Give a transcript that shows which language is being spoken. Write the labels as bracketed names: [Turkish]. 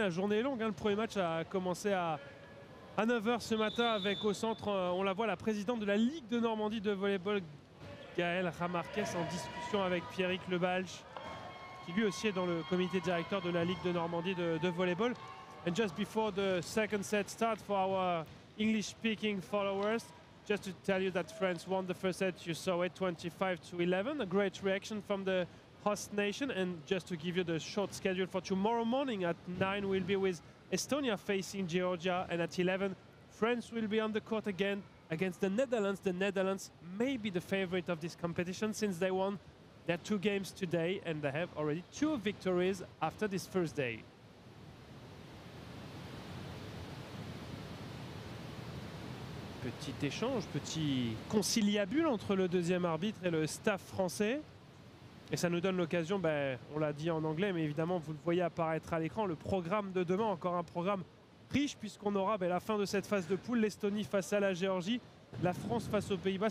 [French] La journée est longue, hein. Le premier match a commencé à 9 h ce matin avec au centre, on la voit, la présidente de la Ligue de Normandie de volleyball, Gaëlle Ramarques, en discussion avec Pierrick Lebalch, qui lui aussi est dans le comité directeur de la Ligue de Normandie de volleyball. [English] And just before the second set starts for our English-speaking followers, just to tell you that France won the first set, you saw it 25-11, a great reaction from the host nation. And just to give you the short schedule for tomorrow morning, at 9 we'll be with Estonia facing Georgia, and at 11 France will be on the court again against the Netherlands. The Netherlands may be the favorite of this competition since they won their 2 games today and they have already 2 victories after this first day. [French] Petit échange, petit conciliabule entre le deuxième arbitre et le staff français. Et ça nous donne l'occasion, on l'a dit en anglais, mais évidemment vous le voyez apparaître à l'écran, le programme de demain, encore un programme riche puisqu'on aura la fin de cette phase de poule, l'Estonie face à la Géorgie, la France face aux Pays-Bas.